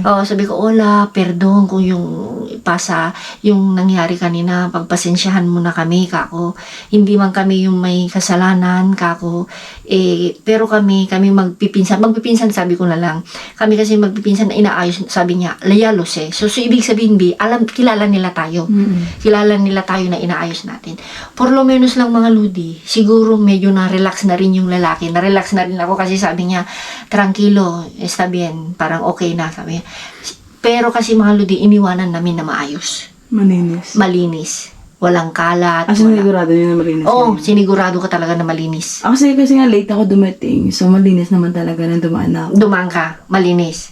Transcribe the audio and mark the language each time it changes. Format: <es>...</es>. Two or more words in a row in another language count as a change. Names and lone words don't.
<tl>sabi ko, Ola, perdon kung yung nangyari kanina, pagpasensyahan mo na kami, kako. Hindi man kami yung may kasalanan, kako. Pero kami magpipinsan, sabi ko na lang. Kami kasi magpipinsan na inaayos, sabi niya, layalos eh. So ibig sabihin, kilala nila tayo. Kilala nila tayo na inaayos natin.</tl> <es>Por lo menos</es> <tl>lang mga ludi, siguro medyo na-relax na rin yung lalaki. Na-relax na rin ako kasi sabi niya,</tl> <es>tranquilo, está bien,</es> <tl>parang okay na, sabi niya. Pero kasi mga ludi, iniwanan namin na maayos. Malinis. Walang kalat. Sinigurado nyo na malinis? Oo, sinigurado ka talaga na malinis. Kasi nga late ako dumating. So, malinis naman talaga nang dumaan ako. Dumaan ka, malinis.</tl>